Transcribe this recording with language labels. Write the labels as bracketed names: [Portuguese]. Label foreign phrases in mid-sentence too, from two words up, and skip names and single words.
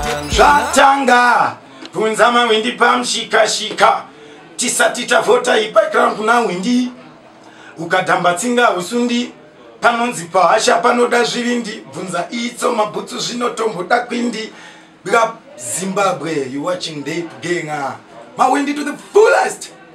[Shona] Zvatanga. Bvunza mawindi pamushika-shika. Tisati tavhota ipa ground kuna Windi. Ukadhamba tsinga usundi. Panonzi pahasha panoda zvivindi. Bvunza itso mabhutsu zvinotomboda kwindi. [English] Big up Zimbabwe, you watching Deep Genga. Mawindi to the fullest.